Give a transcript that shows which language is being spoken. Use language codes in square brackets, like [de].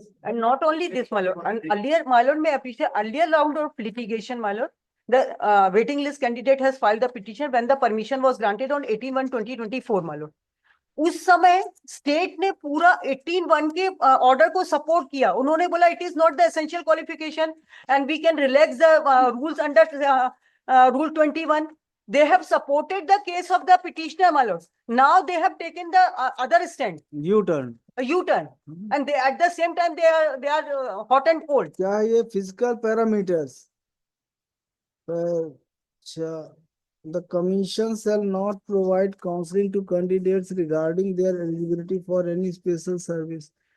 [en] and not only this, my lord, and earlier, my lord, may appreciate earlier round of litigation, my lord. The waiting list candidate has filed the petition when the permission was granted on 18/1/2024, my lord. [hi] उस समय state ने पूरा 18(1) के order को support किया। उन्होंने बोला [en] It is not the essential qualification and we can relax the rules under rule 21. They have supported the case of the petitioner, my lord. Now they have taken the other stand, U turn. a U-turn, and they at the same time they are hot and cold. [hi] क्या ये physical parameters? [en] अच्छा, the commission shall not provide counseling to candidates regarding their eligibility for any special service.